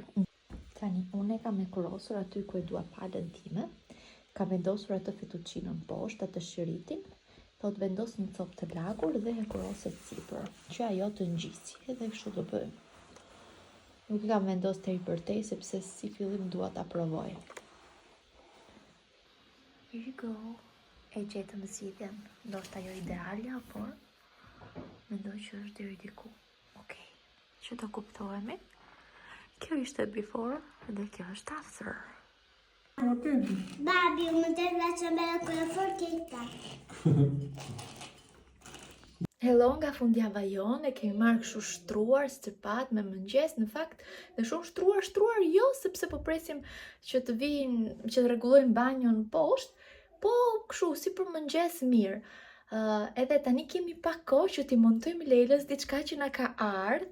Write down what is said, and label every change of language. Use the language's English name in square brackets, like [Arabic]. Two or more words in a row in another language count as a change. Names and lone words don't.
[Albanian] Tani, unë e kam e kurosur aty ku e dua palën time. Kam vendosur atë fettuccinon poshtë, atë shiritin. Thot vendos një copë të lagur dhe e kuroset sipër, që ajo të ngjisi, edhe kështu do bëjmë. Nuk e kam vendos deri përtej sepse si fillim dua ta provoj. [English] Here you go. [Albanian] E gjetëm zgjidhjen, ndoshta jo idealja, por mendoj që është deri diku. Okej. Që do kuptohemi. Kjo ishte before dhe kjo është after. [Italian] Babi, [Albanian] më të [Italian] faccio bella con la forchetta. [Albanian] Hello nga fundjava jonë, e kemi marrë kështu shtruar, stërpat me mëngjes, në fakt dhe shumë shtruar jo, sepse po presim që të vinë, që të rregullojnë banjon poshtë, po kështu si për mëngjes mirë. Edhe tani kemi pak kohë që t'i montojmë Lelës diçka që na ka ardhur.